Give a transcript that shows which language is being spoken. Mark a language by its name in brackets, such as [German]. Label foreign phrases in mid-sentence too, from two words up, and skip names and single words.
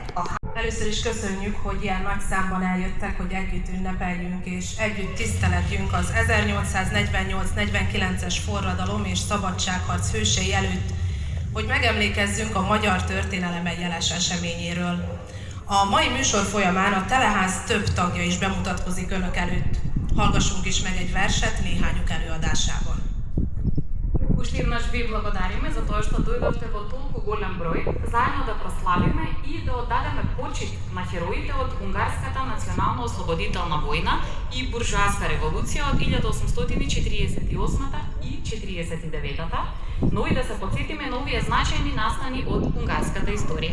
[Hungarian] Először is köszönjük, hogy ilyen nagy számban eljöttek, hogy együtt ünnepeljünk és együtt tiszteletjünk az 1848-49-es forradalom és szabadságharc hősei előtt, hogy megemlékezzünk a magyar történelem egy jeles eseményéről. A mai műsor folyamán a Teleház több tagja is bemutatkozik önök előtt. Hallgassunk is meg egy verset néhányuk előadásában. [Macedonian] Уште еднаш ви благодариме за тоа што дојдовте во толку голем број, заедно да прославиме и да оддадеме почит на хероите од Унгарската национално-ослободителна војна и буржоаска револуција од 1848 и 49-та, но и да се потсетиме на овие значајни настани од унгарската историја.